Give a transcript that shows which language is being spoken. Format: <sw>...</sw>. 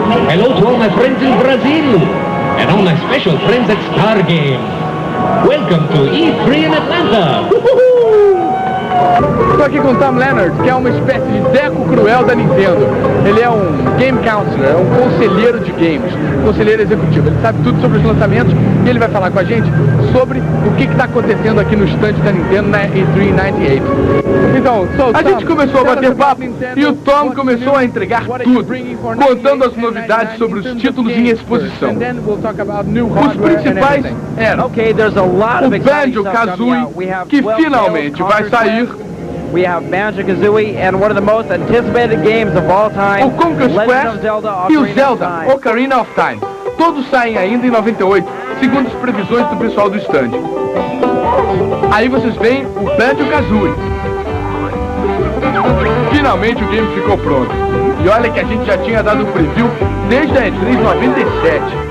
<en>Hello to all my friends in Brazil and all my special friends at Star Game. Welcome to E3 in Atlanta.</en> <pt>Estou aqui com o Tom Leonard, que é uma espécie de Deco Cruel da Nintendo. Ele é um Game Counselor, é um conselheiro de games, conselheiro executivo. Ele sabe tudo sobre os lançamentos e ele vai falar com a gente sobre o que está acontecendo aqui no stand da Nintendo na E3 98. Então, a gente começou a bater papo e o Tom começou a entregar tudo, contando as novidades sobre os títulos em exposição. Os principais eram o Banjo-Kazooie, que finalmente vai sair.</pt> <en>We have Banjo-Kazooie and one of the most anticipated games of all time,</en> <pt>o Conquest Quest e o Zelda Ocarina of Time. Todos saem ainda em 98, segundo as previsões do pessoal do stand. Aí vocês veem o Banjo-Kazooie. Finalmente o game ficou pronto. E olha que a gente já tinha dado um preview desde a E3 97.</pt>